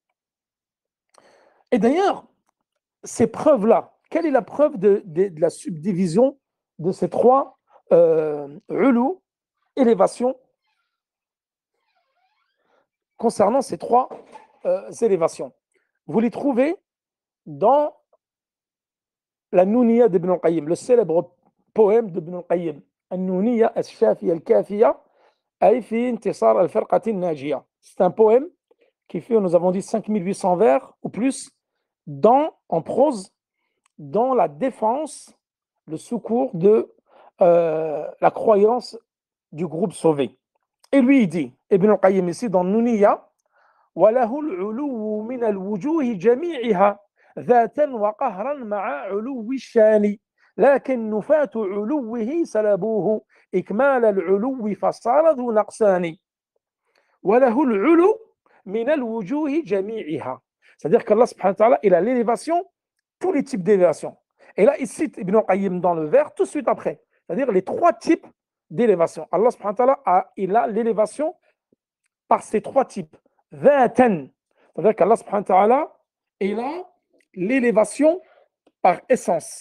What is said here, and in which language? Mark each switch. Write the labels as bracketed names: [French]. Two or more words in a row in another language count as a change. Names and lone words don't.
[French] Et d'ailleurs, ces preuves-là, quelle est la preuve de la subdivision de ces trois ulu, élévations, concernant ces trois élévations? Vous les trouvez dans la Nouniya d'Ibn al-Qayyim, le célèbre poème d'Ibn al-Qayyim, An-Nouniya al-Shafiya al-Kafiya, ay fi intisar al-Firqati al-Najiya. C'est un poème qui fait, nous avons dit, 5800 vers ou plus, en prose, dans la défense, le secours de la croyance du groupe sauvé. Et lui, il dit, Ibn al-Qayyim ici, dans Nouniya, [Arabic] وَلَهُ الْعُلُوُّ مِنَ الْوُجُوهِ جَمِيعِهَا ذَاتًا وَقَهْرًا مَعَ عُلُوِّ الشَّانِ لكن نفاة علوه سلبوه إكمال العلو فصار ذو نقصان وله العلو من الوجوه جميعها. [French] C'est-à-dire qu' [Arabic] الله سبحانه وتعالى, [French] il a l'élévation, tous les types d'élévation. Et là, il cite Ibn al-Qayyim dans le vers tout de suite après. C'est-à-dire les trois types d'élévation. [Arabic] الله سبحانه وتعالى, [French] il a l'élévation par ces trois types. Dhatan. C'est-à-dire qu' [Arabic] الله سبحانه وتعالى, [French] il a l'élévation par essence.